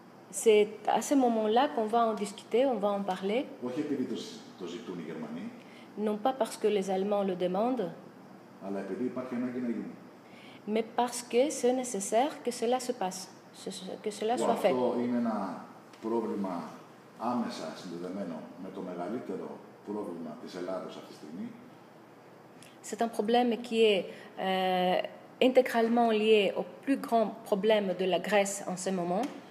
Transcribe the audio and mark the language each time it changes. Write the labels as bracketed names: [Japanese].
[French] C'est à ce moment-là qu'on va en discuter, on va en parler. [Greek] Όχι επειδή το ζητούν οι Γερμανοί. [French] Non pas parce que les Allemands le demandent, [Greek] αλλά επειδή υπάρχει ανάγκη να γίνει. [French] mais parce que c'est nécessaire que cela se passe, que cela soit fait. [Greek] Αυτό είναι ένα πρόβλημα άμεσα συνδεδεμένο με το μεγαλύτερο πρόβλημα της Ελλάδος αυτή τη στιγμή. [French] C'est un problème qui est intégralement lié au plus grand problème de la Grèce en ce moment,